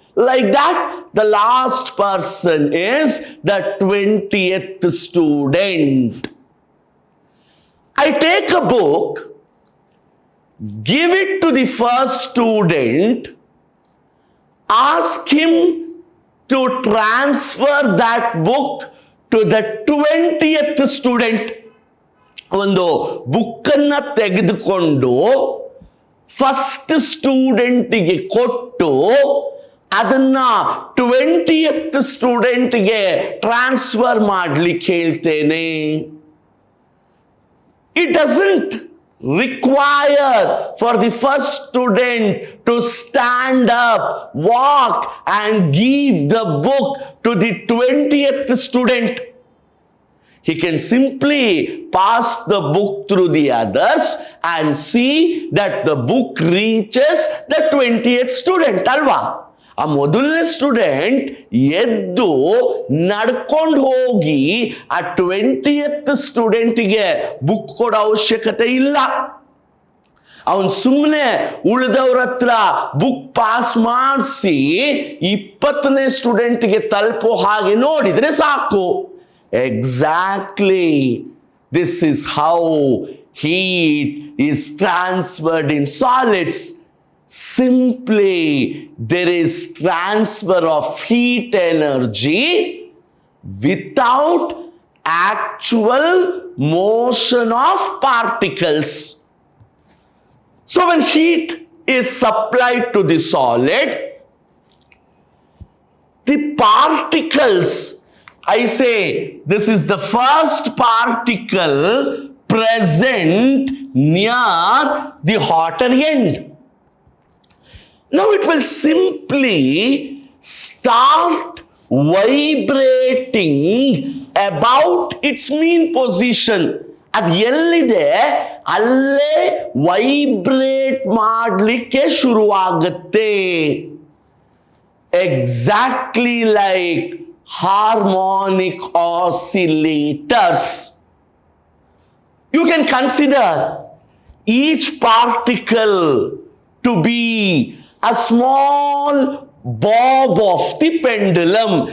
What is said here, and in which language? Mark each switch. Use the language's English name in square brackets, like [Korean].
[English] Like that, the last person is the 20th student. I take a book give it to the first student, ask him to transfer that book to the 20th student. [Kannada] ಒಂದು ಬುಕ್ಕನ್ನು ತೆಗೆದುಕೊಂಡು first ಸ್ಟೂಡೆಂಟಿಗೆ ಕೊಟ್ಟು ಅದನ್ನ 20th ಸ್ಟೂಡೆಂಟ್ಗೆ transfer ಮಾಡ್ಲಿಕ್ಕೆ ಹೇಳ್ತೇನೆ. [English] It doesn't require for the first student to stand up, walk and give the book to the 20th student. He can simply pass the book through the others and see that the book reaches the 20th student. [Kannada] Alva? ಆ ಮೊದಲನೇ student ಎದ್ದು ನಡ್ಕೊಂಡು ಹೋಗಿ ಆ 20th ಸ್ಟೂಡೆಂಟಿಗೆ book ಕೊಡೋ ಅವಶ್ಯಕತೆ ಇಲ್ಲ. ಅವನು ಸುಮ್ಮನೆ ಉಳಿದವ್ರ ಹತ್ರ ಬುಕ್ ಪಾಸ್ ಮಾಡಿಸಿ 20ನೇ ಸ್ಟೂಡೆಂಟ್ಗೆ ತಲುಪೋ ಹಾಗೆ ನೋಡಿದ್ರೆ ಸಾಕು. [English] Exactly. This is how heat is transferred in solids. Simply, there is transfer of heat energy without actual motion of particles. So when heat is supplied to the solid, the particles, I say this is the first particle present near the hotter end. Now it will simply start vibrating about its mean position. [Kannada] ಅದು ಎಲ್ಲಿದೆ ಅಲ್ಲೇ vibrate ಮಾಡಲಿಕ್ಕೆ ಶುರುವಾಗುತ್ತೆ. [English] Exactly like harmonic oscillators. You can consider each particle to be a small bob of the pendulum.